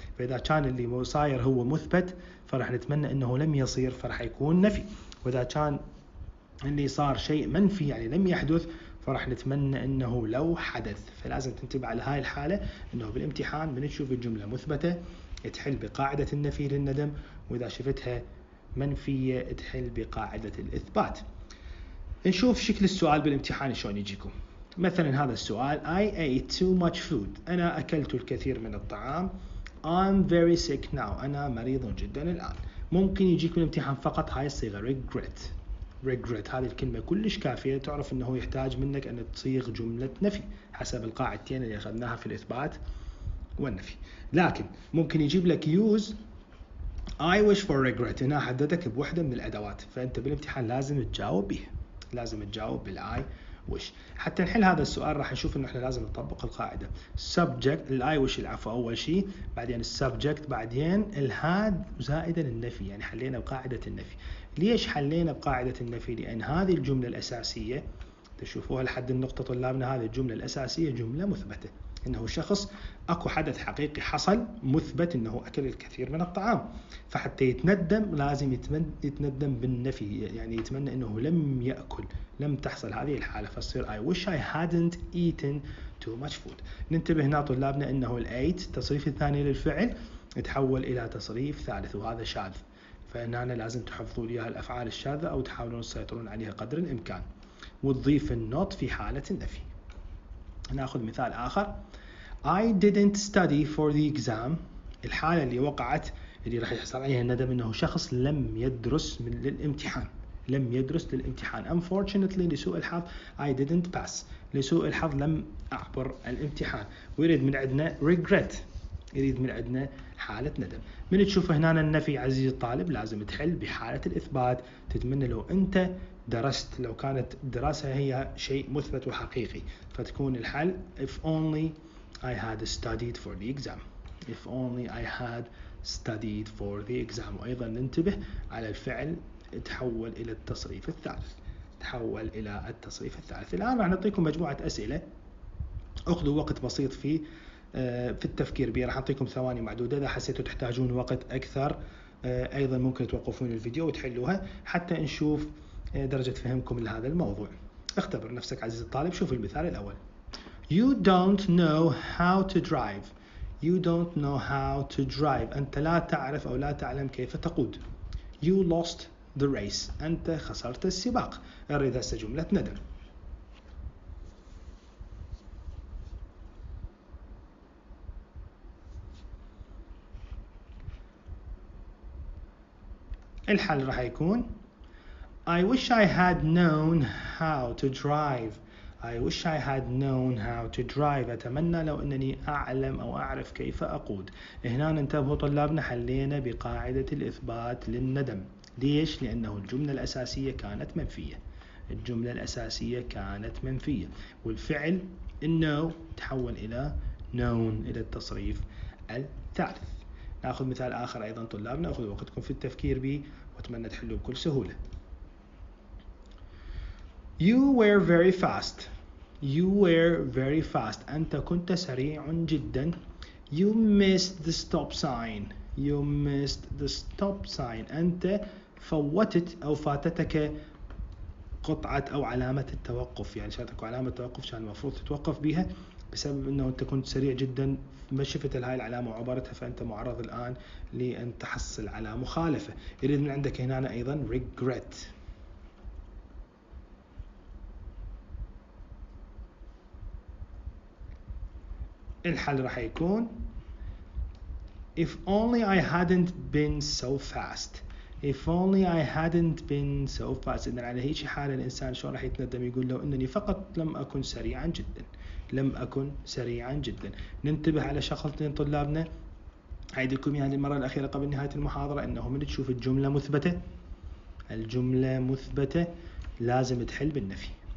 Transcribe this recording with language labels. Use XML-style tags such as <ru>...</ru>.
<ar>فإذا كان اللي صاير هو مثبت فرح نتمنى أنه لم يصير فرح يكون نفي، وإذا كان اللي صار شيء منفي يعني لم يحدث فرح نتمنى أنه لو حدث. فلازم تنتبه على هاي الحالة، أنه بالامتحان من تشوف الجملة مثبتة تحل بقاعدة النفي للندم، وإذا شفتها منفية تحل بقاعدة الإثبات. نشوف شكل السؤال بالامتحان شلون يجيكم. مثلا هذا السؤال</ar> <en>I ate too much food.</en> <ar>أنا أكلت الكثير من الطعام.</ar> <en>I'm very sick now.</en> <ar>أنا مريض جدا الآن. ممكن يجيك بالامتحان فقط هاي الصيغة regret. هذه الكلمة كلش كافية، تعرف أنه يحتاج منك أن تصيغ جملة نفي حسب القاعدتين اللي أخذناها في الإثبات والنفي. لكن ممكن يجيب لك</ar> <en>use I wish for regret.</en> <ar>هنا حددك بوحدة من الأدوات، فأنت بالامتحان لازم تجاوب بها، لازم تجاوب بالآي وش. حتى نحل هذا السؤال راح نشوف انه احنا لازم نطبق القاعده. subject الاي وش العفو اول شيء، بعدين السبجكت، بعدين الهاد زائدا النفي. يعني حلينا بقاعده النفي. ليش حلينا بقاعده النفي؟ لان هذه الجمله الاساسيه تشوفوها لحد النقطه طلابنا، هذه الجمله الاساسيه جمله مثبته، انه شخص اكو حدث حقيقي حصل مثبت انه اكل الكثير من الطعام، فحتى يتندم لازم يتندم بالنفي، يعني يتمنى انه لم ياكل، لم تحصل هذه الحاله، فتصير</ar> <en>I wish I hadn't eaten too much food.</en> <ar>ننتبه هنا طلابنا انه الايت التصريف الثاني للفعل تحول الى تصريف ثالث وهذا شاذ، فهنا لازم تحفظوا لي الافعال الشاذه او تحاولون تسيطرون عليها قدر الامكان، وتضيف النوت في حاله النفي. ناخذ مثال آخر</ar> <en>I didn't study for the exam.</en> <ar>الحالة اللي وقعت اللي راح يحصل عليها الندم انه شخص لم يدرس للامتحان، لم يدرس للامتحان.</ar> <en>Unfortunately</en> <ar>لسوء الحظ</ar> <en>I didn't pass.</en> <ar>لسوء الحظ لم أعبر الامتحان. ويريد من عندنا regret، يريد من عندنا حالة ندم. من تشوف هنا النفي عزيزي الطالب لازم تحل بحالة الإثبات. تتمنى لو أنت درست، لو كانت الدراسة هي شيء مثبت وحقيقي، فتكون الحل</ar> <en>if only I had studied for the exam. If only I had studied for the exam.</en> <ar>وأيضا ننتبه على الفعل تحول إلى التصريف الثالث، تحول إلى التصريف الثالث. الآن راح نعطيكم مجموعة أسئلة، أخذوا وقت بسيط في التفكير بها. راح أعطيكم ثواني معدودة، إذا حسيتوا تحتاجون وقت أكثر أيضا ممكن توقفون الفيديو وتحلوها حتى نشوف درجة فهمكم لهذا الموضوع. اختبر نفسك عزيزي الطالب. شوف المثال الأول.</ar> <en>You don't know how to drive. You don't know how to drive.</en> <ar>أنت لا تعرف أو لا تعلم كيف تقود.</ar> <en>You lost the race.</en> <ar>أنت خسرت السباق. أريد هسه جملة ندم. الحل راح يكون</ar> <en>I wish I had known how to drive. I wish I had known how to drive.</en> <ar>أتمنى لو أنني أعلم أو أعرف كيف أقود. هنا انتبهوا طلابنا، حلينا بقاعدة الإثبات للندم. ليش؟ لأنه الجملة الأساسية كانت منفية. الجملة الأساسية كانت منفية، والفعل إنه تحول إلى known، إلى التصريف الثالث. نأخذ مثال آخر أيضا طلابنا، أخذوا وقتكم في التفكير به وأتمنى تحلوا بكل سهولة.</ar> <en>You were very fast. You were very fast.</en> <ar>أنت كنت سريع جدا.</ar> <en>You missed the stop sign. You missed the stop sign.</en> <ar>أنت فوتت أو فاتتك قطعة أو علامة التوقف، يعني شاتك علامة التوقف كان المفروض تتوقف بها، بسبب أنه أنت كنت سريع جدا ما شفت هاي العلامة وعبرتها، فأنت معرض الآن لأن تحصل على مخالفة. يريد من عندك هنا أيضا regret. الحل راح يكون</ar> <en>if only I hadn't been so fast. If only I hadn't been so fast.</en> <ar>إذن على هيك حال الإنسان شلون راح يتندم؟ يقول لو أنني فقط لم أكن سريعا جدا. لم أكن سريعا جدا. ننتبه على شغلتين طلابنا، أعيدكم يعني المرة الأخيرة قبل نهاية المحاضرة، أنه من تشوف الجملة مثبتة، الجملة مثبتة لازم تحل بالنفي.</ar>